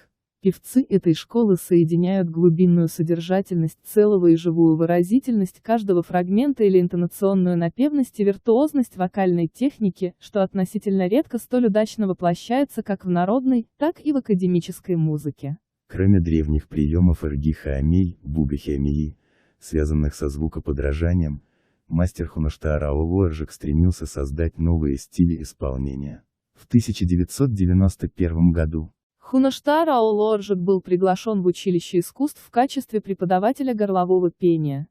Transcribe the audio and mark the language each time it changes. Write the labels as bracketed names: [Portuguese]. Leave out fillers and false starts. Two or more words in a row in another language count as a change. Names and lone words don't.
[Russian] Певцы этой школы соединяют глубинную содержательность целого и живую выразительность каждого фрагмента или интонационную напевность и виртуозность вокальной техники, что относительно редко столь удачно воплощается как в народной, так и в академической музыке. Кроме древних приемов эрги-хаамей, буга-хиамии, связанных со звукоподражанием, мастер Хунаштар Аул Оржик стремился создать новые стили исполнения. в 1991 году. Хунаштар Аул-Оржик был приглашен в училище искусств в качестве преподавателя горлового пения.